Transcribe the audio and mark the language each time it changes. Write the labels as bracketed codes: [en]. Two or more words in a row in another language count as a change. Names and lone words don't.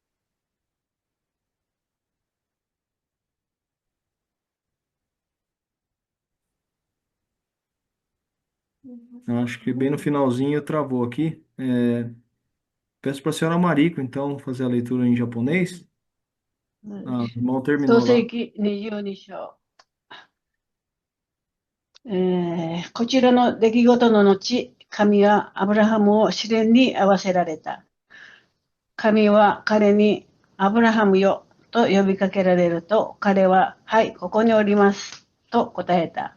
[pt] Eu acho que bem no finalzinho travou aqui. Peço para a senhora Mariko, então, fazer a leitura em japonês. Ah, o irmão [ja] 創 [pt] terminou [ja] 世 [pt] lá. [ja] 記22章。こちらの出来事の後、神はアブラハムを試練に合わせられた。神は彼にアブラハムよと呼びかけられると、彼は、はい、ここにおります、と答えた。